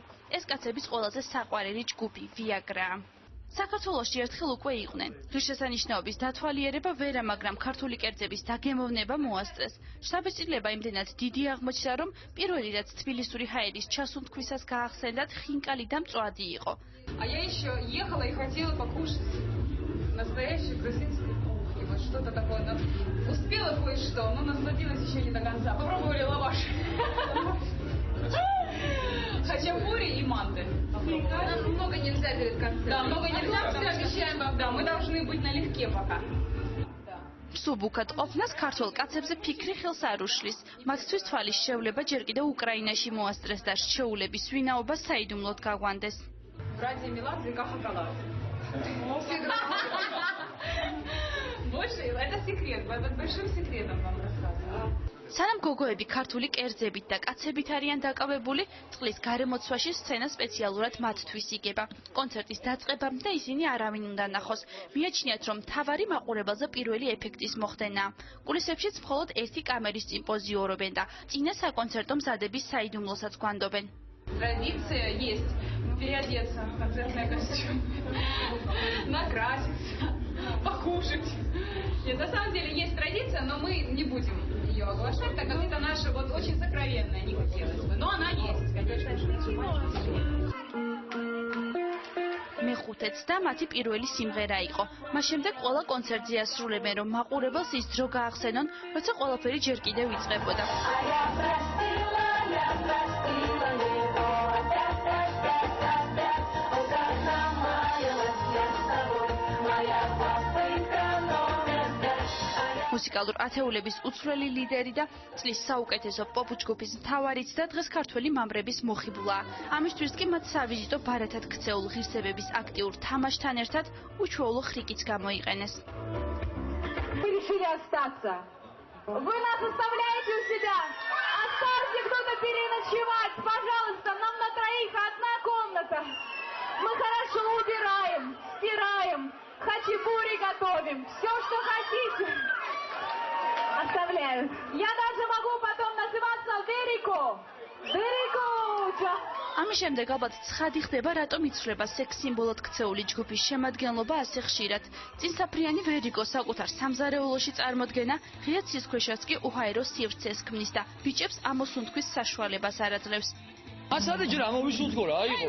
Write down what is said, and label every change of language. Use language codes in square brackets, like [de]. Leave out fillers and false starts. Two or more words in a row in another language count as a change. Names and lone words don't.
[ka] ეს კაცების ყველაზე საყვარელი ჯგუფი ვიაგრაა. საქართველოში ერთხელ უკვე იყვნენ. ღირსშესანიშნაობის დათვალიერება ვერა, მაგრამ ქართული კერძების დაგემოვნება მოასწრეს. შთაბეჭდილება იმდენად დიდი აღმოჩნდა, რომ პირველი რაც თბილისური ჰაერის ჩასუნთქვისას გაახსენდათ, ხინკალი და მწვადი იყო. [ru] А я еще ехала и хотела покушать настоящей грузинской кухни. Вот что-то такое. Успела кое-что, но насладилась еще не до конца. Попробовали лаваш. Хачапури и манты. Нам много нельзя перед концертом. Да, много нельзя, все обещаем вам. Да, мы должны быть налегке пока. [ka] სუბუქად ყოფნას ქართულ კაცებზე ფიქრი ხელს არ უშლის. მათთვის თვალის შევლება ჯერ კიდევ უკრაინაში მოასწრეს და რჩეულების ვინაობა საიდუმლოდ გაგვანდეს. [ru] Братья Меладзе и Каха-Калат. Больше это секрет, под большим секретом вам рассказываю. [ka] სანამ გოგოები ქართული კერძებით და კაცებით არიან დაკავებული, წყლის გარემოცვაში სცენა სპეციალურად მათთვის იგება. კონცერტის დაწყებამდე ისინი არავინ უნდა ნახოს. მიაჩნიათ, რომ მთავარი მაყურებელზე პირველი ეფექტის მოხდენაა. კულისებშიც მხოლოდ ერთი კამერის წინ პოზიორობენ და წინა საკონცერტო მზადების საიდუმლოსაც გვანდობენ. [ru] Традиция есть переодеться в концертный костюм, накраситься, покушать. Нет, на самом деле есть традиция, но мы не будем ее оглашать. откровенная не хотелось бы, но она есть, конечно. [ka] მეხუთეც და მათი პირველი სიმღერა იყო. მას შემდეგ ყველა კონცერტზე ასრულებენ, რომ მაყურებელს ის დრო გაახსენონ, როცა ყველაფერი ჯერ კიდევ იწყებოდა. მუსიკალურ ათეულების უცვლელი ლიდერი და წლის საუკეთესო პოპ ჯგუფის მთავარიც და დღეს ქართველი მამრების მოხიბლაა. ამისთვის კი მათ სავიზიტო ბარათად ქცეულ ღირსებების აქტიურ თამაშთან ერთად უჩვეულო ხრიკიც გამოიყენეს. [ru] Мы решили остаться. Вы нас оставляете у себя. Оставьте кто-то переночевать. Пожалуйста, нам на троих одна комната. Мы хорошо убираем, стираем, хачапури готовим. Все, что хотите. Оставляют. Я даже могу потом называться Верико. Верико. [ka] ამის შემდეგ ალბათ ცხადი ხდება, რატომ იცვლება სექს სიმბოლოდ ქცეული ჯგუფის შემადგენლობა ასე ხშირად. წინსაფრიანი ვერიკო საკუთარ სამზარეულოში წარმოდგენა, ღია ცისქვეშას კი უჰაერო სივრცეს ქმნის და ბიჭებს ამოსუნთქვის საშუალებას არაძლევს. ასადი ჯერ ამოვისუნთქო რა იყო.